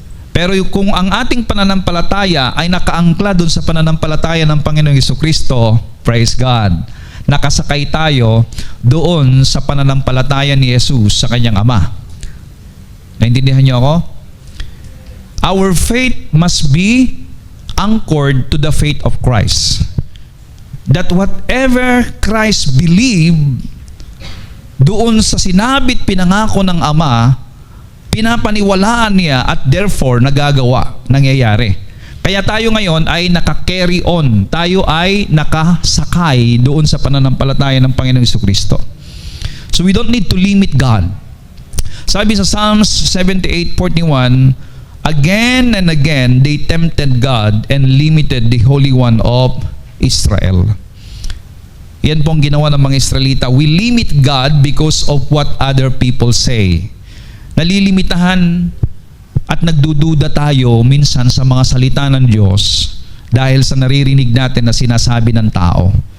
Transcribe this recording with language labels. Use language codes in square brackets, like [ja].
[tl] Pero kung ang ating pananampalataya ay nakaangkla doon sa pananampalataya ng Panginoong Jesucristo, [en] praise God, [tl] nakasakay tayo doon sa pananampalataya ni Jesus sa kanyang Ama. Naintindihan niyo ako? [en] Our faith must be anchored to the faith of Christ. That whatever Christ believed [tl] doon sa sinabit pinangako ng Ama, pinapaniwalaan niya at therefore nagagawa, nangyayari. Kaya tayo ngayon ay naka-carry on. Tayo ay nakasakay doon sa pananampalataya ng Panginoong Jesucristo. [en] So we don't need to limit God. [tl] Sabi sa [en] Psalms 78:41, again and again they tempted God and limited the Holy One of Israel. [tl] Yan pong ginawa ng mga Israelita. [en] We limit God because of what other people say. [tl] Nalilimitahan at nagdududa tayo minsan sa mga salita ng Diyos dahil sa naririnig natin na sinasabi ng tao.